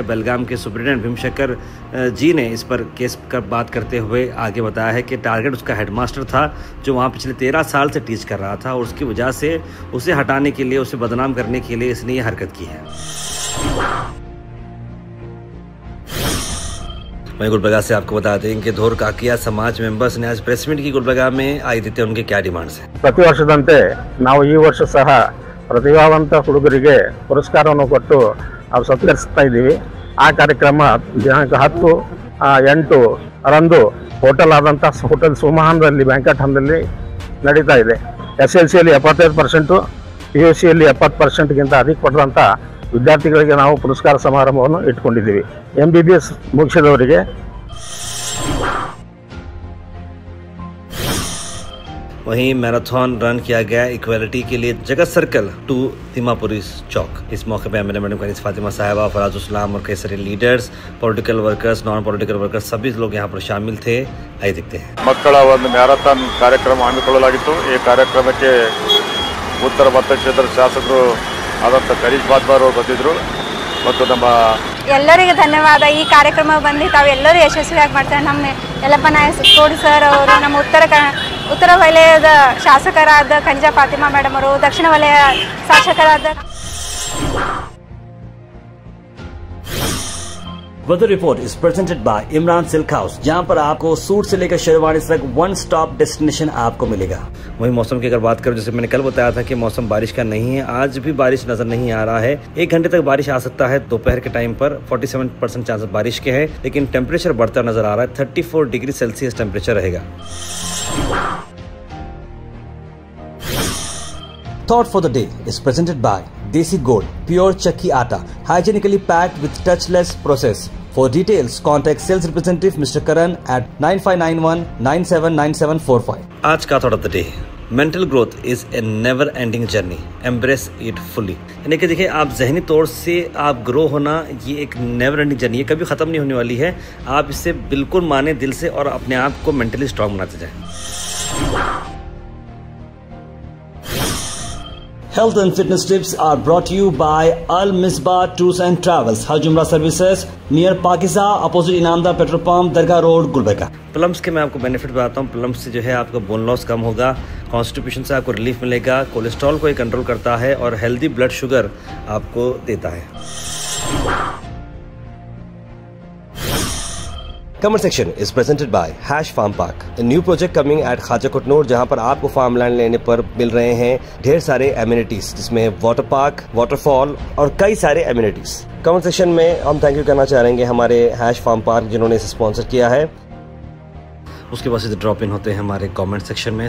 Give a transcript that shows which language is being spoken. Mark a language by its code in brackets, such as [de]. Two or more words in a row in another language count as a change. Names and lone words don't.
[hi] बेलगाम के सुप्रिटेंडेंट भीमशंकर जी ने इस पर केस का बात करते हुए आगे बताया है कि टारगेट उसका हेडमास्टर था जो वहाँ पिछले 13 साल से टीच कर रहा था और उसकी वजह से उसे हटाने के लिए, उसे बदनाम करने के लिए इसने ये हरकत की है। वहीं गुलबर्गा से आपको बता दें कि धोर काकिया समाज मेंबर्स ने आज [en] press meet [hi] की गुलबर्गा में आई देते उनके क्या डिमांड्स हैं। [kn] ಪ್ರತಿ ವರ್ಷದಂತೆ ನಾವು ಈ ವರ್ಷ ಸಹ ಪ್ರತಿಭಾವಂತ ಹುಡುಗರಿಗೆ ಪುರಸ್ಕಾರವನ್ನು ಕೊಟ್ಟು ನಾವು ಸತ್ಕರಿಸ್ತಾ ಇದ್ದೀವಿ। ಆ ಕಾರ್ಯಕ್ರಮ ದಿನಾಂಕ 10/8 ರಂದು ಹೋಟೆಲ್ ಆದಂಥ ಹೋಟೆಲ್ ಸುಮಹಾನ್ದಲ್ಲಿ [en] banquet hallನಲ್ಲಿ [kn] ನಡೀತಾ ಇದೆ। SLCಯಲ್ಲಿ 75%, PUCಯಲ್ಲಿ 70%ಗಿಂತ ಅಧಿಕ ಪಡೆದಂಥ ವಿದ್ಯಾರ್ಥಿಗಳಿಗೆ ನಾವು ಪುರಸ್ಕಾರ ಸಮಾರಂಭವನ್ನು ಇಟ್ಕೊಂಡಿದ್ದೀವಿ। MBBS ಮುಗಿಸಿದವರಿಗೆ [hi] वहीं मैराथन रन किया गया इक्वालिटी के लिए जगत सर्कल टू दीमापुरी चौक। इस मौके पर [en] MLA madam [hi] कनीज फातिमा साहिबा, फराज इस्लाम और कई सारे [en] leaders, political workers, non political workers [hi] सभी लोग यहाँ पर शामिल थे। आइए देखते हैं। [kn] ಮಕ್ಕಳ ಒಂದು ಮ್ಯಾರಥಾನ್ ಕಾರ್ಯಕ್ರಮ ಹಮ್ಮಿಕೊಳ್ಳಲಾಗಿತ್ತು। ಈ ಕಾರ್ಯಕ್ರಮಕ್ಕೆ ಉತ್ತರ ಮತಕ್ಷೇತ್ರದ ಶಾಸಕರು ಆದಂಥ ಕರೀಶ್ ಬಾದ್ವಾರ್ ಅವರು ಬಂದಿದ್ದರು ಮತ್ತು ನಮ್ಮ ಎಲ್ಲರಿಗೂ ಧನ್ಯವಾದ। ಈ ಕಾರ್ಯಕ್ರಮ ಬಂದು ತಾವೆಲ್ಲರೂ ಯಶಸ್ವಿಯಾಗಿ ಮಾಡ್ತಾರೆ। ನಮ್ಮ ಯಲ್ಲಪ್ಪ ನಾಯಕ್ ಕೋಡಿ ಸರ್ ಅವರು, ನಮ್ಮ ಉತ್ತರ ವಲಯದ ಶಾಸಕರಾದ ಕನಿಜಾ ಫಾತಿಮಾ ಮೇಡಮ್ ಅವರು, ದಕ್ಷಿಣ ವಲಯ ಶಾಸಕರಾದ [en] weather report is presented by [hi] इमरान सिल्क हाउस, जहां पर आपको सूट से लेकर शेरवानी तक [en] one stop destination [hi] आपको मिलेगा। वहीं मौसम की अगर बात करें, जैसे मैंने कल बताया था कि मौसम बारिश का नहीं है, आज भी बारिश नजर नहीं आ रहा है। 1 घंटे तक बारिश आ सकता है। दोपहर के टाइम पर 47% चांसेस बारिश के हैं, लेकिन टेम्परेचर बढ़ता नजर आ रहा है। 34 [en] degree Celsius temperature [hi] रहेगा। [en] Thought for the day is presented by देसी गोल्ड प्योर चक्की आटा, hygienically packed with touchless process. For details, contact sales representative Mr. Karan at 9591979745. [hi] आज का [en] Thought of the day, mental growth is a never ending journey, embrace it fully. [hi] यानी कि देखिए, आप जहनी तौर से आप ग्रो होना, ये एक [en] never ending journey [hi] है, कभी ख़त्म नहीं होने वाली है। आप इसे बिल्कुल माने दिल से और अपने आप को [en] mentally strong [hi] बनाते जाएं। [en] Health and fitness tips are brought to you by Al Misbah Tours and Travels, Haj Umrah Services, near Pakiza, opposite Inamda Petrol Pump, Dargah Road, Gulbarga। [hi] प्लम्स के मैं आपको बेनिफिट बताता हूँ। प्लम्स से जो है आपका [en] bone loss [hi] कम होगा, कॉन्स्टिपेशन से आपको रिलीफ मिलेगा, कोलेस्ट्रॉल को ये कंट्रोल करता है और [en] healthy blood sugar [hi] आपको देता है। [en] Comment section is presented by Hash Farm Park, a new project coming at Khaja Kotnoor, [hi] जहां पर आपको [en] farm land [hi] लेने पर मिल रहे हैं ढेर सारे एमिनिटीज, जिसमें [en] water park, waterfall [hi] और कई सारे एमिनिटीज। [en] comment section [hi] में हम [en] thank you [hi] करना चाहेंगे हमारे हैश फार्म पार्क जिन्होंने इसे स्पॉन्सर किया है। उसके बाद सीधे [en] drop in [hi] होते हैं हमारे [en] comment section [hi] में।